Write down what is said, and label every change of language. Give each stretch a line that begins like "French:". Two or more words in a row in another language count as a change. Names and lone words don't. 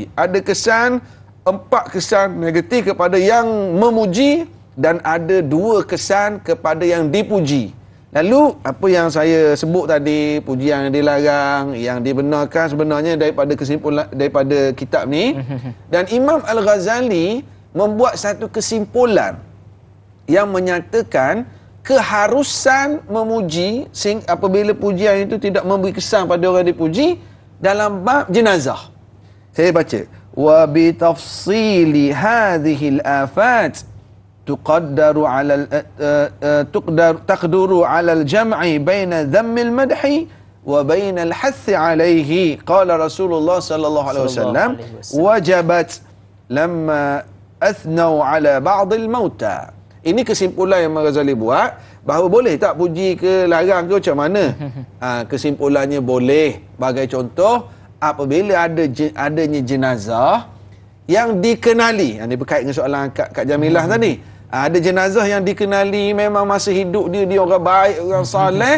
Malay: Ada kesan, 4 kesan negatif kepada yang memuji dan ada 2 kesan kepada yang dipuji. Lalu apa yang saya sebut tadi, pujian yang dilarang, yang dibenarkan sebenarnya daripada kesimpulan daripada kitab ni. Dan Imam Al-Ghazali membuat satu kesimpulan yang menyatakan keharusan memuji apabila pujian itu tidak memberi kesan pada orang dipuji dalam bab jenazah. Saya baca,
Arabic: وبتفصيل هذه الآفات تقدر على الجمع بين ذم المدح وبين الحث عليه قال رسول الله صلى الله عليه وسلم وجبت لما أثنوا على بعض الموتى.
Malay: Ini kesimpulan yang Ghazali buat, bahawa boleh tak puji ke larang ke macam mana? Kesimpulannya boleh. Bagai contoh, apabila adanya jenazah yang dikenali. Ini berkait dengan soalan Kak Jamilah tadi. Ada jenazah yang dikenali memang masa hidup dia orang baik, orang soleh.